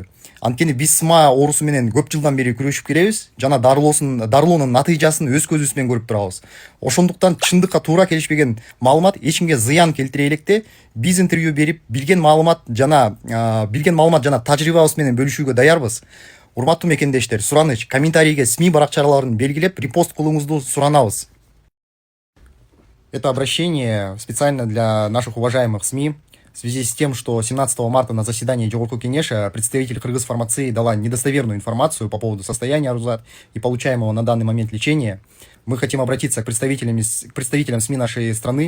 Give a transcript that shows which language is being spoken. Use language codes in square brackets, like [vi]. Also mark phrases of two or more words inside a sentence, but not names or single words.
[ky] Анткени биз СМА оорусу менен көп жылдан бери күрөшүп келебиз жана дарылоонун натыйжасын өз көзүбүз менен көрүп турабыз. Ошондуктан чындыкка туура келишпеген маалымат эч кимге зыян келтире электе биз интервью берип билген маалымат жана тажрыйбабыз менен бөлүшүүгө даярбыз. Урматтуу мекендештер, сураныч, комментарийге СМИ баракчаларын белгилеп, репост кылууңузду суранабыз. [ru] Это обращение специально для наших уважаемых СМИ в связи с тем, что 17 марта на заседании Жогорку Кеңеша представитель Кыргыз фармации дала недостоверную информацию по поводу состояния Арузат и получаемого на данный момент лечения. Мы хотим обратиться к представителям СМИ нашей страны.